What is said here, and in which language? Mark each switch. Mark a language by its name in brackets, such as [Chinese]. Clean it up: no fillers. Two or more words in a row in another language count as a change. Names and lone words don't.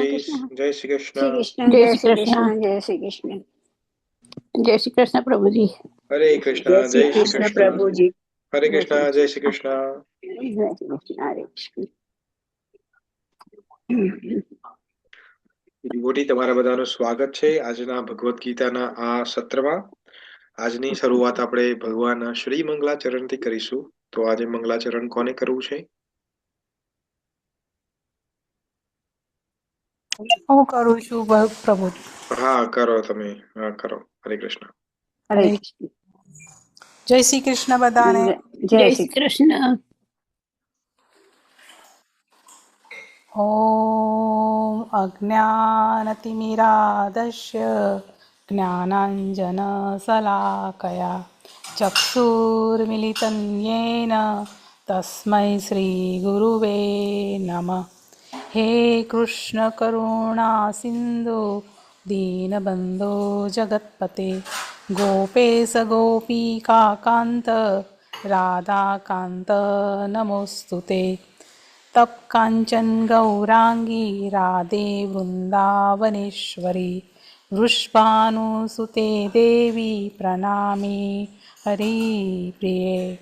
[Hindi] डिवोटीज, जय श्री कृष्ण। श्री कृष्ण जय जय श्री श्री कृष्ण कृष्ण जय श्री कृष्ण। जय श्री कृष्ण प्रभु जी। हरे कृष्ण जय श्री जय श्री कृष्ण कृष्ण। प्रभु जी। हरे जय श्री कृष्ण जय श्री कृष्ण कृष्ण। जय श्री कृष्ण हरे कृष्ण। [Gujarati] डिवोटी તમારા બધાનું સ્વાગત છે આજના ભગવદ્ ગીતાના આ સત્રમાં। આજની શરૂઆત આપણે ભગવાન શ્રી મંગલાચરણથી કરીશું। તો આજે મંગલાચરણ કોને કરવું છે? હું કરું છું પ્રભુ. હા કરો તમે, હા કરો। હરે કૃષ્ણ। हरे હરે कृष्ण। જય શ્રી કૃષ્ણ બધાને. जय जय श्री श्री कृष्ण। [Sanskrit] ओम अज्ञानतिमिरादस्य ज्ञानाञ्जनशलाकया चक्षुर्मिलितं येन तस्मै श्रीगुरवे नमः। हे कृष्ण करुणा सिन्धु दीनबन्धो जगत्पते गोपेश गोपीकान्त राधाकान्त नमोऽस्तु ते। तप कांचन गौरांगी राधे वृंदावनेश्वरी वृषभानुसुते देवी प्रणामे हरिप्रिये।